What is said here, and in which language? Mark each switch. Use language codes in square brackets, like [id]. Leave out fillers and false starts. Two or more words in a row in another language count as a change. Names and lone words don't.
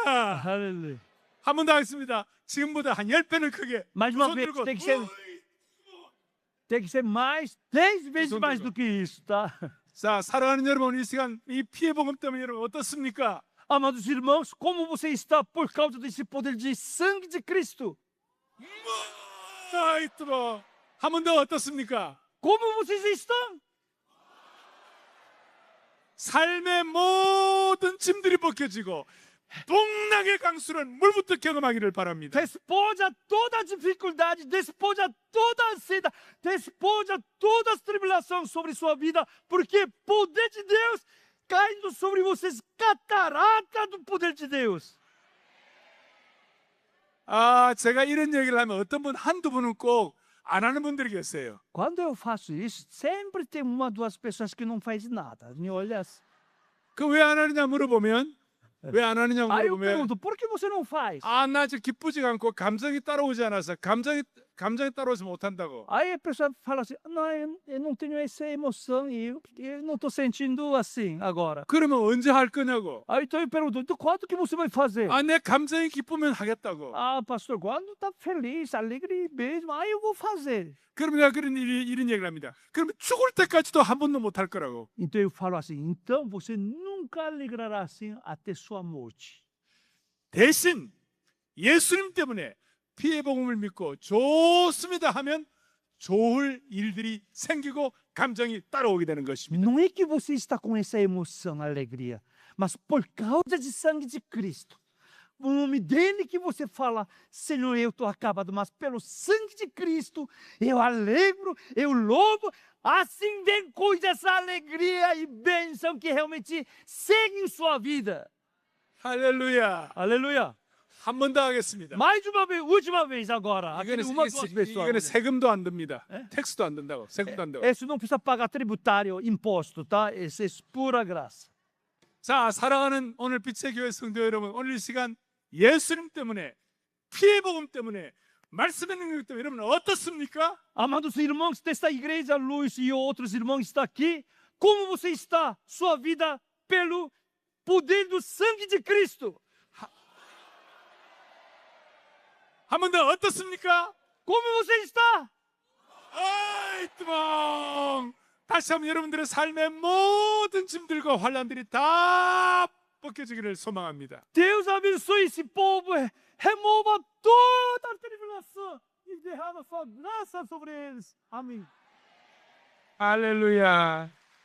[pt] Aleluia. [ko] 한 번 더 하겠습니다. 지금보다 한 10배는 크게. [pt] Mais uma [ko] 손 [pt] vez, [ko] 들고, [pt] tem que ser mais, 10 vezes Som mais [ko] 들고. [pt] do que isso, tá? [ko] 자, 사랑하는 여러분, 이 시간 이 피해 복음 때문에 여러분 어떻습니까? [pt] Amados irmãos, como você está por causa desse poder de sangue de Cristo? [ko] 아이트로 한 번 더 어떻습니까? [pt] Como vocês estão? [ko] 삶의 모든 짐들이 벗겨지고 동락의 강수는 물부터 경험하기를 바랍니다. [pt] Despoja toda a dificuldade, despoja toda a ansiedade, despoja todas as tribulações sobre sua vida, porque poder de Deus caindo sobre vocês, catarata do poder de Deus. [ko] 아, 제가 이런 얘기를 하면 어떤 분 한두 분은 꼭 안 하는 분들이 계세요. [pt] Quando eu faço isso, sempre tem uma, duas pessoas que não faz nada. Me olha assim. [ko] 그 왜 안 하느냐 물어보면 왜 안 하느냐 [pt] Aí eu [ko] 물어보면 [pt] pergunto, por que você não faz? [ko] 아, 나 지금 기쁘지가 않고 감정이 따라오지 않아서 감정이 따라오지 못한다고. [pt] Aí a pessoa fala assim, não, eu não tenho essa emoção e eu não estou sentindo assim agora. [ko] 그러면 언제 할 거냐고. [pt] Aí então eu pergunto, então quando que você vai fazer? [ko] 아, 내 감정이 기쁘면 하겠다고. [pt] Ah, pastor, quando tá feliz, alegre mesmo, aí eu vou fazer. [ko] 그러면 내가 이런 얘기를 합니다. 그러면 죽을 때까지도 한 번도 못 할 거라고. [pt] Então eu falo assim, então você nunca alegrará assim até sua morte. [ko] 대신 예수님 때문에 피해 복음을 믿고 좋습니다 하면 좋을 일들이 생기고 감정이 따라오게 되는 것입니다. [pt] Não é que você está com essa emoção, alegria, mas por causa de sangue de Cristo. O nome dele que você fala, Senhor, eu estou acabado, mas pelo sangue de Cristo, eu alegro, eu louvo. Assim vem coisas, alegria e bênção que realmente seguem sua vida. [ko] 할렐루야. [pt] Aleluia. [ko] 한 번 더 하겠습니다. [pt] Mais uma vez, última vez agora. Aquele [ko] 이거는, [pt] uma, duas vezes só. [ko] 이거는 세금도 안 듭니다. 에? 텍스도 안 든다고. 세금도 안 된다고. [pt] Esse não precisa pagar tributário, imposto, tá? Esse é pura graça. [ko] 자, 사랑하는 오늘 빛의 교회 성도 여러분, 오늘 이 시간 예수님 때문에 피해 복음 때문에 말씀의 능력 때문에 여러분 어떻습니까? [pt] Amados irmãos desta igreja, Luiz e outros irmãos estão aqui. Como você está? Sua vida pelo poder do sangue de Cristo. [ko] 한 번 더 어떻습니까? [pt] Como você está? 아이, 뜨멍! [ko] 다시 한번 여러분들의 삶의 모든 짐들과 환란들이 다 벗겨지기를 소망합니다. [pt] Deus abençoe esse povo, remova toda a tribulação e derrama sua graça sobre eles. Amém. [ko] 할렐루야.